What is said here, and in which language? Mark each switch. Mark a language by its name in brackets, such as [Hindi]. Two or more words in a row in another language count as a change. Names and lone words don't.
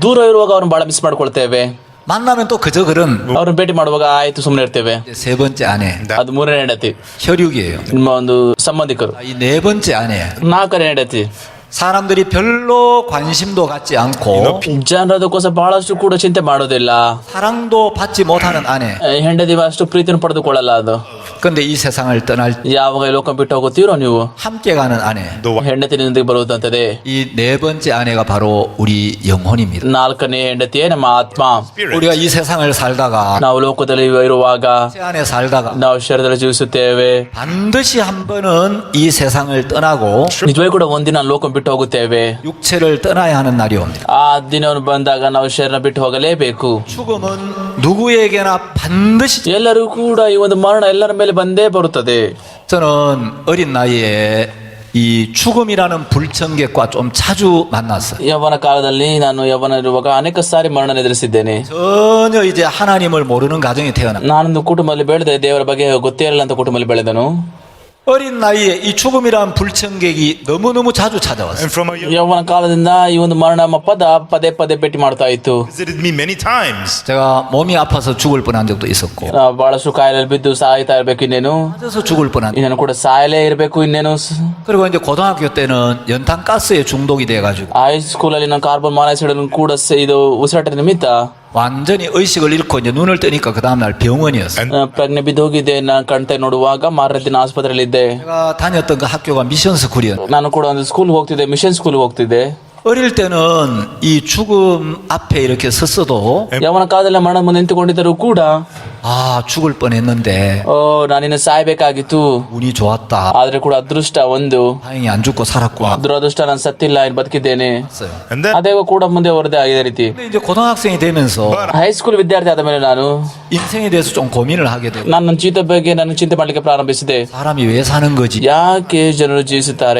[Kannada] ದೂರ ಇರುವಾಗ ಅವ್ರನ್ನ ಬಹಳ ಮಿಸ್ ಮಾಡ್ಕೊಳ್ತೇವೆ. [Korean] 만나면 또 그저 그런 [Kannada] ಅವ್ರನ್ನ ಭೇಟಿ ಮಾಡುವಾಗ ಆಯ್ತು ಸುಮ್ಮನೆ ಇರ್ತೇವೆ. [Korean] 이제 세 번째 아내 [Kannada] ಅದು ಮೂರನೇ ಹೆಂಡತಿ, [Korean] 혈육이에요. [Kannada] ನಿಮ್ಮ ಒಂದು ಸಂಬಂಧಿಕರು. [Korean] 이 네 번째 아내 [Kannada] ನಾಲ್ಕನೇ ಹೆಂಡತಿ, [Korean] 사람들이 별로 관심도 갖지 않고 [Kannada] ಜನರದಕ್ಕೋಸ್ಕರ ಬಹಳಷ್ಟು ಕೂಡ ಚಿಂತೆ ಮಾಡೋದಿಲ್ಲ. [Korean] 사랑도 받지 못하는 아내. [Kannada] ಹೆಂಡತಿ ಅಷ್ಟು ಪ್ರೀತಿಯನ್ನು ಪಡೆದುಕೊಳ್ಳಲ್ಲ. ಅದು [Korean] 근데 이 세상을 떠날 [Kannada] ಯಾವಾಗ ಈ ಲೋಕ ಬಿಟ್ಟು ಹೋಗುತ್ತೀರೋ ನೀವು, [Korean] 함께 가는 아내. [English] the wife. [Kannada] ಹೆಂಡತಿನಿಂದ ಬರುವಂತದ್ದೇ. [Korean] 이 네 번째 아내가 바로 우리 영혼입니다. [Kannada] ನಾಲ್ಕನೇ ಹೆಂಡತಿಯೇ ನಮ್ಮ ಆತ್ಮ. [Korean] 우리가 이 세상을 살다가 [Kannada] ನಾವು ಲೋಕದಲ್ಲಿ ಇರುವಾಗ, [Korean] 세 안에 살다가 [Kannada] ನಾವು ಶರೀರದಲ್ಲಿ ಜೀವಿಸುತ್ತೇವೆ. [Korean] 반드시 한 번은 이 세상을 떠나고 [Kannada] ನಿಜವಾಗಿ ಕೂಡ ಒಂದಿನ ಲೋಕ ಬಿಟ್ಟು ಹೋಗುತ್ತೇವೆ. [Korean] 육체를 떠나야 하는 날이 옵니다. [Kannada] ಆ ದಿನವನ್ನು ಬಂದಾಗ ನಾವು ಶರೀರ ಬಿಟ್ಟು ಹೋಗಲೇಬೇಕು. [Korean] 죽음은 누구에게나 반드시. [Kannada] ಎಲ್ಲರೂ ಕೂಡ ಈ ಒಂದು ಮರಣ ಎಲ್ಲರ ಮೇಲೆ ಬಂದೇ ಬರುತ್ತದೆ. [Korean] 저는 어린 나이에 이 죽음이라는 불청객과 좀 자주 만났어요. [Kannada] ಯೌವನ ಕಾಲದಲ್ಲಿ ನಾನು ಯೌವನ ಇರುವಾಗ ಅನೇಕ ಸಾರಿ ಮರಣ ಎದುರಿಸಿದ್ದೇನೆ. [Korean] 전혀 이제 하나님을 모르는 가정에 태어나. [Kannada] ನಾನೊಂದು ಕುಟುಂಬದಲ್ಲಿ ಬೆಳೆದೆ, ದೇವರ ಬಗ್ಗೆ ಗೊತ್ತೇ ಇರಲ್ಲ ಅಂತ ಕುಟುಂಬದಲ್ಲಿ ಬೆಳೆದನು. [Korean] 어린 나이에 이 죽음이라는 불청객이 너무너무 자주 찾아왔어요. [English] And from a young [Kannada] ಯೌವನ ಕಾಲದಿಂದ ಈ ಒಂದು ಮರಣ ಪದ ಪದೇ ಪದೇ ಭೇಟಿ ಮಾಡ್ತಾ ಇತ್ತು. [English] visited me many times. [Korean] 제가 몸이 아파서 죽을 뻔한 적도 있었고 [Kannada] ಬಹಳಷ್ಟು ಕಾಯಿಲೆಯಲ್ಲಿ ಬಿದ್ದು ಸಾಯ್ತಾ ಇರ್ಬೇಕು, ಇನ್ನೇನು [Korean] 맞아서 죽을 뻔한. [Kannada] ಇನ್ನೇನು ಕೂಡ ಸಾಯಲೇ ಇರ್ಬೇಕು, ಇನ್ನೇನು. [Korean] 그리고 이제 고등학교 때는 연탄가스에 중독이 돼가지고 [Kannada] ಹೈಸ್ಕೂಲಲ್ಲಿ ನಾನು [English] carbon monoxide [Kannada] ಕೂಡ ಇದು ಉಸಿರಾಟದ ನಿಮಿತ್ತ [Korean] 완전히 의식을 잃고 이제 눈을 뜨니까 그 다음날 병원이었어요. [Kannada] ಪ್ರಜ್ಞೆ ಬಿದ್ದೋಗಿದ್ದೆ. ನಾನು ಕಣ್ತೆ ನೋಡುವಾಗ ಮಾರನೇ ದಿನ ಆಸ್ಪತ್ರೆಯಲ್ಲಿ ಇದ್ದೆ. [Korean] 제가 다녔던 그 학교가 미션 스쿨이었어요. [Kannada] ನಾನು ಕೂಡ ಒಂದು ಸ್ಕೂಲ್ ಹೋಗ್ತಿದ್ದೆ, [English] mission school [Kannada] ಹೋಗ್ತಿದ್ದೆ. [Korean] 어릴 때는 이 죽음 앞에 이렇게 섰어도 [Kannada] ಯೌವನ ಕಾಲದಲ್ಲಿ ಮರಣ ಮುಂದೆ ನಿಂತುಕೊಂಡಿದ್ದರೂ ಕೂಡ [Korean] 아 죽을 뻔했는데 [Kannada] ನಾನಿನ್ನ ಸಾಯ್ಬೇಕಾಗಿತ್ತು, [Korean] 운이 좋았다. [Kannada] ಆದ್ರೆ ಕೂಡ ಅದೃಷ್ಟ ಒಂದು, [Korean] 다행히 안 죽고 살았구나. [Kannada] ದುರದೃಷ್ಟ ನಾನು ಸತ್ತಿಲ್ಲ, ಇನ್ನು ಬದುಕಿದ್ದೇನೆ. [Korean] 했어요. [English] And then [Kannada] ಅದೇ ಕೂಡ ಮುಂದೆ ಹೊರದೆ ಇದೇ ರೀತಿ. [Korean] 근데 이제 고등학생이 되면서 [Kannada] ಹೈಸ್ಕೂಲ್ ವಿದ್ಯಾರ್ಥಿ ಆದ ಮೇಲೆ ನಾನು [Korean] 인생에 대해서 좀 고민을 하게 되고 [Kannada] ನನ್ನ ಜೀವಿತ ಬಗ್ಗೆ ನಾನು ಚಿಂತೆ ಮಾಡ್ಲಿಕ್ಕೆ ಪ್ರಾರಂಭಿಸಿದೆ. [Korean] 사람이 왜 사는 거지? [Kannada] ಯಾಕೆ ಜನರು ಜೀವಿಸುತ್ತಾರೆ,